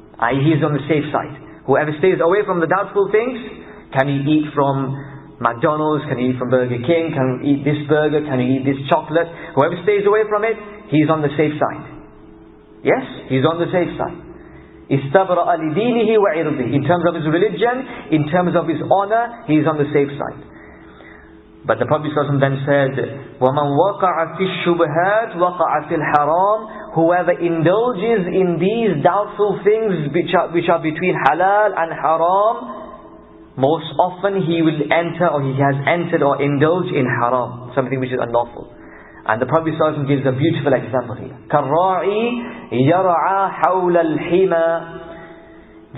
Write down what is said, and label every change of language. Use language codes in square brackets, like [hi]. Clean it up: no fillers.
[en] He is on the safe side. Whoever stays away from the doubtful things, can he eat from McDonald's, can he eat from Burger King, can he eat this burger, can he eat this chocolate? Whoever stays away from it, he is on the safe side. Yes, he is on the safe side. [ar] استبرأ لدينه وعرضه. [en] In terms of his religion, in terms of his honor, he is on the safe side. But the Prophet ﷺ then said, [ar] وَمَنْ وَقَعَ فِي الشُّبْهَاتِ وَقَعَ فِي الْحَرَامِ. [en] Whoever indulges in these doubtful things which are between halal and haram, most often he will enter, or he has entered or indulged in haram, something which is unlawful. And the Prophet ﷺ gives a beautiful example here. [ar] كَالرَّاعِي يَرْعَى حَوْلَ الْحِمَى.